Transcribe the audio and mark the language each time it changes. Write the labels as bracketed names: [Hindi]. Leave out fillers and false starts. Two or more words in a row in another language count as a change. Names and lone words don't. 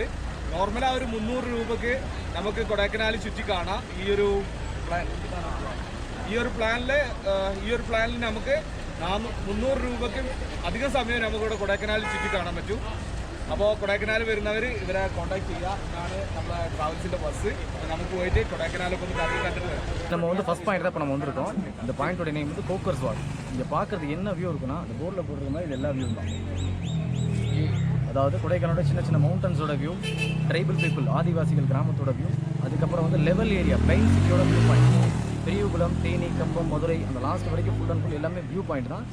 [Malayalam] നോർമൽ ആ ഒരു 300 രൂപക്ക് നമുക്ക് കൊടൈക്കനാൽ ചുറ്റി കാണാം. ഈ ഒരു പ്ലാനിൽ നമുക്ക് 300 രൂപക്ക് അധികം സമയം നമുക്കിവിടെ കൊടൈക്കനാൽ ചുറ്റി കാണാൻ പറ്റും. അപ്പോൾ കൊടൈക്കനാൽ വരുന്നവർ ഇവരെ കോൺടാക്ട് ചെയ്യുക. ഇതാണ് നമ്മളെ ട്രാവൽസിൻ്റെ ബസ്. [Tamil] നമുക്ക് போயிட்டு கொடைக்கானலுக்கு வந்து கரெக்டாக கண்டுட்டு வரோம். நம்ம வந்து [English] first point [Tamil] தான் இப்போ நம்ம வந்திருக்கோம். இந்த பாயிண்டோட நேம் வந்து கோக்கர்ஸ் வாக். இங்கே பார்க்குறது என்ன வியூ இருக்குன்னா அந்த போர்டில் போடுற மாதிரி இது எல்லா வியூ தான். அதாவது கொடைக்கானலோட சின்ன சின்ன மவுண்டன்ஸோட வியூ, [English] tribal people [Tamil] ஆதிவாசிகள் கிராமத்தோட வியூ, அதுக்கப்புறம் வந்து லெவல் ஏரியா பிளைன் சிட்டியோட வியூ பாயிண்ட், பெரியகுளம், தேனி, கம்பம், மதுரை அந்த லாஸ்ட் வரைக்கும் [English] full and full [Tamil] எல்லாமே வியூ பாயிண்ட் தான்.